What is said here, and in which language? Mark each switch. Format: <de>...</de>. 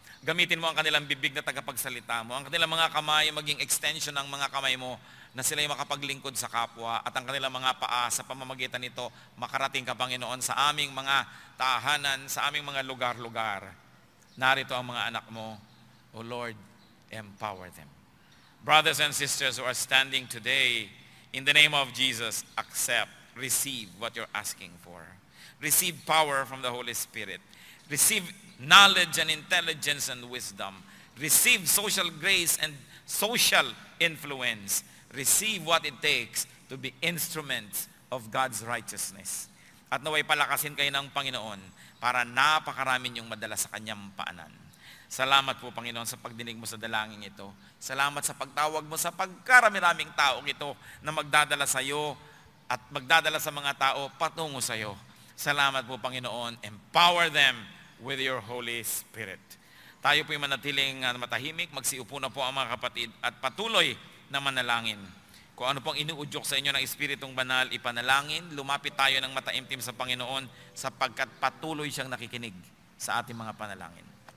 <tl>Gamitin mo ang kanilang bibig na tagapagsalita mo, ang kanilang mga kamay maging extension ng mga kamay mo na sila ay makapaglingkod sa kapwa at ang kanilang mga paa sa pamamagitan nito makarating ka, Panginoon, sa aming mga tahanan, sa aming mga lugar-lugar. Narito ang mga anak mo.</tl> <en>O Lord, empower them. Brothers and sisters who are standing today, in the name of Jesus, accept, receive what you're asking for. Receive power from the Holy Spirit. Receive knowledge and intelligence and wisdom. Receive social grace and social influence. Receive what it takes to be instruments of God's righteousness.</en> <tl>At naway palakasin kayo ng Panginoon para napakarami niyong madala sa Kanyang paanan. Salamat po, Panginoon, sa pagdinig mo sa dalangin ito. Salamat sa pagtawag mo sa pagkarami-raming taong ito na magdadala sa iyo at magdadala sa mga tao patungo sa iyo. Salamat po, Panginoon.</tl> <en>Empower them with your Holy Spirit.</en> <tl>Tayo po'y manatiling matahimik, magsiupo na po ang mga kapatid at patuloy na manalangin. Kung ano pong inuudyok sa inyo ng Espiritong Banal, ipanalangin, lumapit tayo ng mataimtim sa Panginoon sapagkat patuloy siyang nakikinig sa ating mga panalangin.</tl>